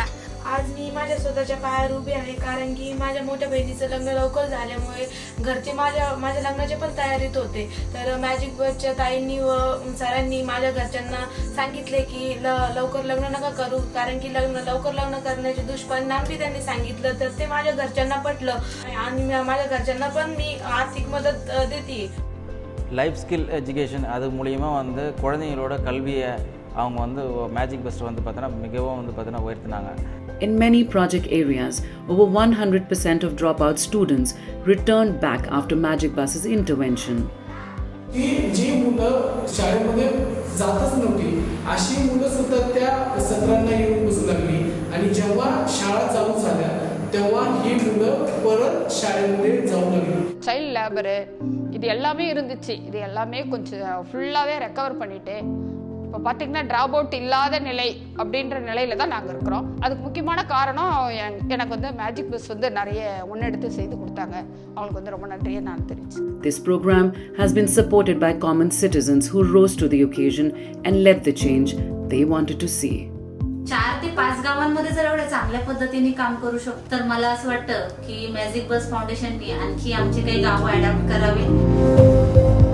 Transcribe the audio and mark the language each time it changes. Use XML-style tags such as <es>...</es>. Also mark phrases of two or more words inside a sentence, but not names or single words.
<mr>आज मी माझ्या स्वतःच्या पायावर उभी आहे, कारण की माझ्या मोठ्या बहिणीचं लग्न लवकर झाल्यामुळे घरचे माझ्या लग्नाच्या पण तयारीत होते. तर मॅजिक बसच्या ताईंनी व सरांनी माझ्या घरच्यांना सांगितले की लवकर लग्न नका करू, कारण की लवकर लग्न करण्याचे दुष्परिणाम बी त्यांनी सांगितलं. तर ते माझ्या घरच्यांना पटलं आणि माझ्या घरच्यांना पण मी आर्थिक मदत देते.</mr> <en>life skill education</en> <ta>அது மூலிமா வந்து குழந்தைங்களோட கல்வியை அவங்க வந்து மேஜிக் பஸ்ட் வந்து பார்த்தீங்கன்னா மிகவும் வந்து பார்த்தீங்கன்னா உயர்த்தினாங்க.</ta> <en>In many project areas, over 100% of dropout students returned back after Magic Bus's intervention.</en> <mr>जी मुलं शाळेमध्ये जातच नव्हती अशी मुलं सुद्धा त्या सत्रांना येऊन बसू लागली आणि जेव्हा शाळा चालू झाल्या तेव्हा ही मुलं परत शाळेमध्ये जाऊ लागली.</mr> <en>child labour</en> <ta>இது எல்லாமே இருந்துச்சு. இது எல்லாமே கொஞ்சம் ஃபுல்லாகவே ரெக்கவர் பண்ணிட்டு இப்போ பார்த்திங்கன்னா</ta> <en>drop out</en> <ta>இல்லாத நிலை அப்படின்ற நிலையில தான் நாங்கள் இருக்கிறோம். அதுக்கு முக்கியமான காரணம் எனக்கு வந்து மேஜிக் பஸ் வந்து நிறைய முன்னெடுத்து செய்து கொடுத்தாங்க. அவங்களுக்கு வந்து ரொம்ப நன்றியை நான் தெரிவிச்சேன்.</ta> <en>This program has been supported by common citizens who rose to the occasion and led the change they wanted to see.</en> <mr>4 ते 5 गावांमध्ये जर एवढ्या चांगल्या पद्धतीने काम करू शकतो तर मला असं वाटतं की मॅजिक बस फाउंडेशननी आणखी आमचे काही गावं अडॅप्ट करावे.</mr>